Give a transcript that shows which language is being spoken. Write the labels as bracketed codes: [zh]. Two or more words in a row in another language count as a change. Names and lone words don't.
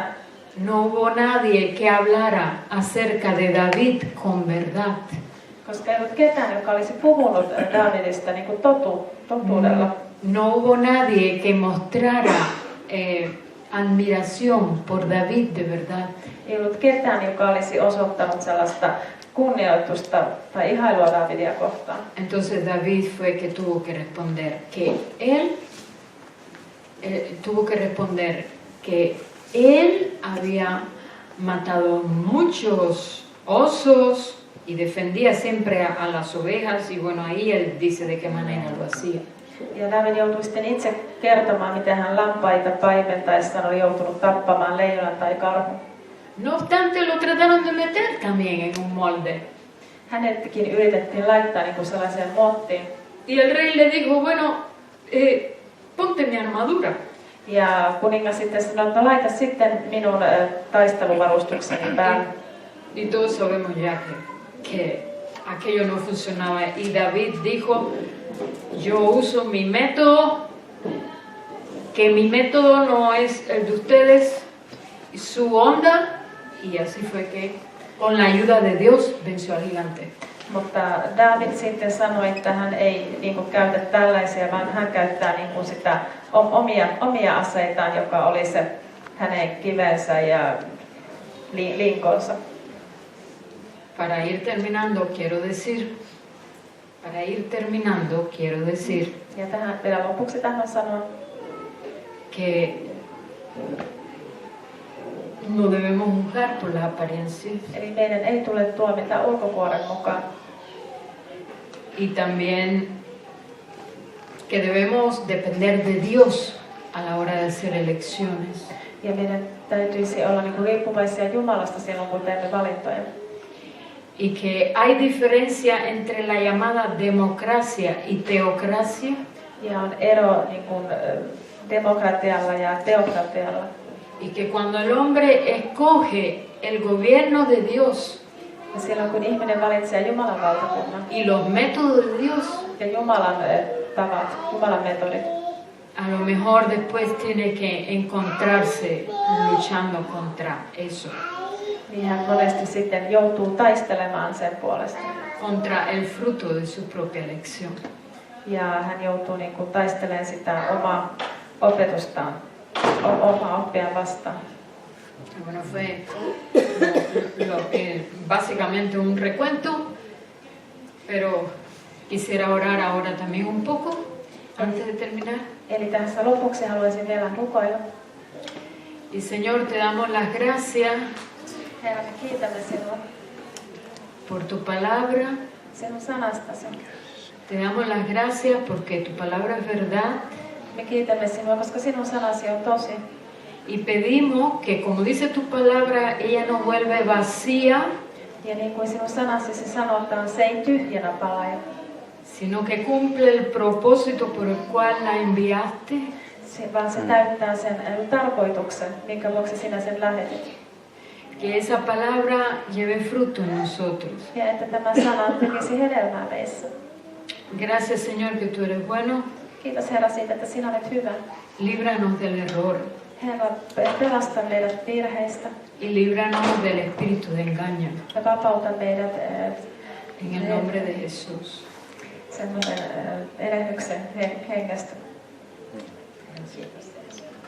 [es] No hubo nadie que hablara acerca de David con verdad. [fi] Koska ei ollut ketään, joka olisi puhunut Daavidista niin kuin totuudella. [es] No hubo nadie que mostrara admiración por David de verdad. [fi] Ei ollut ketään, joka olisi osoittanut sellaista kunnioitusta tai ihailua Daavidia kohtaan. [es] Entonces David fue que tuvo que responder que él había matado muchos osos y defendía siempre a las ovejas, y bueno, ahí él dice de qué manera lo hacía. [fi] Ja David joutui sitten itse kertomaan, miten hän lampaita paimentaessaan oli joutunut tappamaan leijonan tai karhun. [es] No obstante, lo trataron de meter también en un molde. [fi] Hänetkin yritettiin laittaa niin kuin sellaiseen muottiin. [es] Y el rey le dijo, bueno, ponte mi armadura. [fi] Ja kuningas sitten sanoi, että laita sitten minun taisteluvarustukseni päälle. [es] Y todos sabemos ya que aquello no funcionaba. Y David dijo, yo uso mi método, que mi método no es el de ustedes, su onda. Y así fue que, con la ayuda de Dios, venció al gigante. [fi] Mutta David sitten sanoi, että hän ei niin kuin käytä tällaisia, vaan hän käyttää niin kuin sitä omia aseitaan, joka oli se hänen kivensä ja linkonsa. [es] Para ir terminando, quiero decir [fi] Ja tähän vielä lopuksi tahdon sanoa, [es] que no debemos juzgar por las apariencias. [fi] eli meidän ei tule tuomita ulkokuoren mukaan. [es] Y también que debemos depender de Dios a la hora de hacer elecciones. [fi] Ja meidän täytyisi olla niin kuin riippuvaisia Jumalasta silloin, kun teemme valintoja. [es] Y que hay diferencia entre la llamada democracia y teocracia. [fi] Ja on ero niin kuin, demokratialla ja teokratialla. [es] Y que cuando el hombre escoge el gobierno de Dios, [fi] Ja silloin kun ihminen valitsee Jumalan valtakunnan [es] y los métodos de Dios, [fi] ja Jumalan tavat, Jumalan metodit, [es] a lo mejor después tiene que encontrarse luchando contra eso, [fi] niin hän monesti sitten joutuu taistelemaan sen puolesta. [es] contra el fruto de su propia elección. [fi] Ja hän joutuu niin kuin taistelemaan sitä omaa opetustaan, omaa oppiaan vastaan. [es] Bueno, fue básicamente un recuento, pero quisiera orar ahora también un poco antes de terminar. [fi] Eli tässä lopuksi haluaisin vielä rukoilla. [es] Y Señor, te damos las gracias [fi] Herra, me kiitämme sinua [es] por tu palabra. [fi] sinun sanastasi. [es] Te damos las gracias porque tu palabra es verdad. [fi] Me kiitämme sinua, koska sinun sanasi on tosi. [es] Y pedimos que, como dice tu palabra, ella no vuelve vacía, [fi] Ja niin kuin sinun sanasi se sanotaan, se ei tyhjänä palaja, [es] sino que cumple el propósito por el cual la enviaste. [fi] vaan se täyttää sen tarkoituksen, minkä vuoksi sinä sen lähetit. [es] Que esa palabra lleve fruto en nosotros. [fi] Ja että tämä sana tekisi hedelmää meissä. [es] Gracias, Señor, que tú eres bueno. [fi] Kiitos Herra siitä, että sinä olet hyvä. [es] Líbranos del error [fi] Herra, pelasta meidät virheistä [es] y líbranos del espíritu de engaño. [fi] ja vapauta meidät [es] En el nombre de Jesús. [fi] semmoisen erehdyksen hengestä. [es] Gracias.